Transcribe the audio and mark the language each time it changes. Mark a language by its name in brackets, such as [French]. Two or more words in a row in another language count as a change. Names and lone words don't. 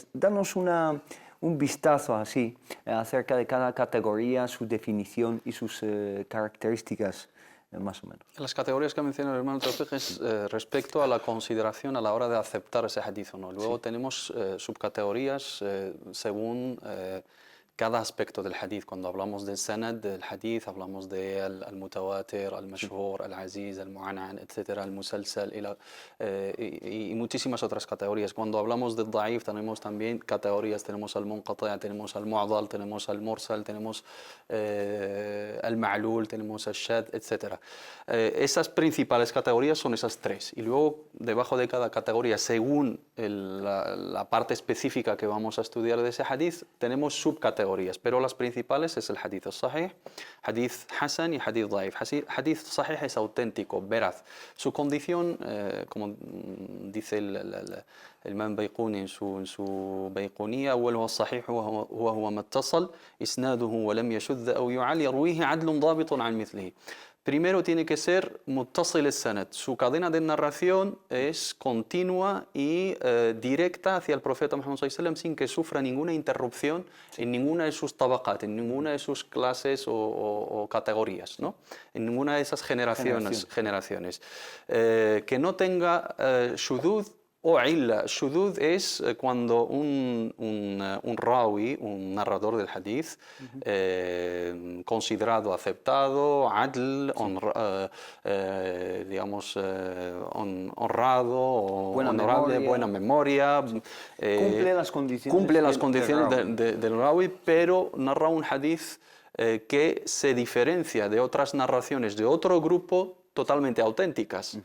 [Spanish] Danos un vistazo así acerca de cada categoría, su definición y sus características, más o menos. Las categorías que menciona el hermano Tawfiq es respecto a la consideración a la hora de aceptar ese hadith o no. Luego tenemos subcategorías según cada aspecto del hadith. Cuando hablamos del sanad del hadith, hablamos del [Arabic] متواتر، المشهور، العزيز، المعنعن, [Spanish] etcétera, [Arabic] المسلسل [Spanish] y muchísimas otras categorías. Cuando hablamos del da'if tenemos también categorías, tenemos [Arabic] المنقطع', [Spanish] tenemos [Arabic] المعضل, [Spanish] tenemos [Arabic] المرسل, [Spanish] tenemos [Arabic] المعلول, [Spanish] tenemos [Arabic] الشاذ, [Spanish] etcétera. Esas principales categorías son esas tres, y luego debajo de cada categoría, según la parte específica que vamos a estudiar de ese hadith, tenemos subcategorías. Pero las principales es el [Arabic] حديث صحيح, حديث حسن [Spanish] y [Arabic] حديث ضعيف. حديث صحيح [Spanish] es auténtico, veraz. Su condición, como dice el Imam Bayquni en su Bayquniyya, [Arabic] أوله الصحيح وهو ما اتصل إسناده ولم يشذ أو يعل يرويه عدل ضابط عن مثله. [Spanish] Primero tiene que ser [Arabic] متصل السند. [Spanish] Su cadena de narración es continua y directa hacia el profeta Muhammad [Arabic] صلى الله عليه وسلم [Spanish] sin que sufra ninguna interrupción en ninguna de sus tabaqat, en ninguna de sus clases o categorías, ¿no? En ninguna de esas generaciones. Que no tenga shudud o illa. Shudud es cuando un rawi, un narrador del hadith, considerado aceptado, adl, digamos, honrado o honorable, buena memoria, cumple las condiciones del rawi, pero narra un hadith que se diferencia de otras narraciones de otro grupo totalmente auténticas.